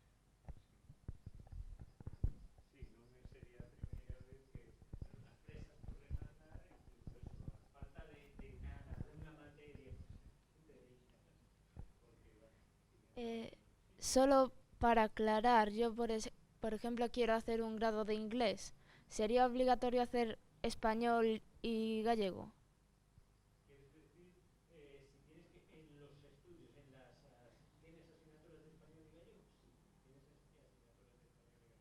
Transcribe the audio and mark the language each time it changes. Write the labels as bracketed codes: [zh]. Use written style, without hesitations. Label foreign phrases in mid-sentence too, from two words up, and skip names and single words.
[gl] Sí, non sería a primeira vez que as presas por rematar, incluso eso, a falta de nada, de unha materia, te deixas, porque, bueno, [es] Solo para aclarar, yo por ejemplo quiero hacer un grado de inglés. ¿Sería obligatorio hacer español y gallego? quieres decir, si quieres que en los estudios, ¿tienes asignaturas de español y gallego? Sí, tienes asignaturas de español y gallego.